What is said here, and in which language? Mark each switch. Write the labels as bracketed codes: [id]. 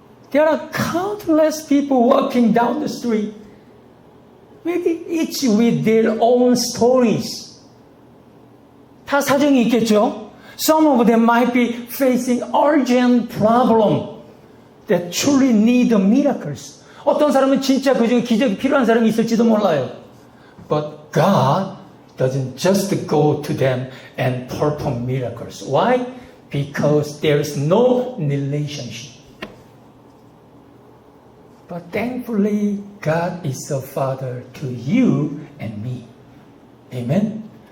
[en] There are countless people walking down the street, maybe each with their own stories. [ko] 다 사정이 있겠죠? [en] Some of them might be facing urgent problem that truly need miracles. [ko] 어떤 사람은 진짜 그중에 기적이 필요한 사람이 있을지도 몰라요. [en] But God doesn't just go to them and perform miracles. Why? Because there is no relationship. But thankfully, God is a father to you and me. Amen?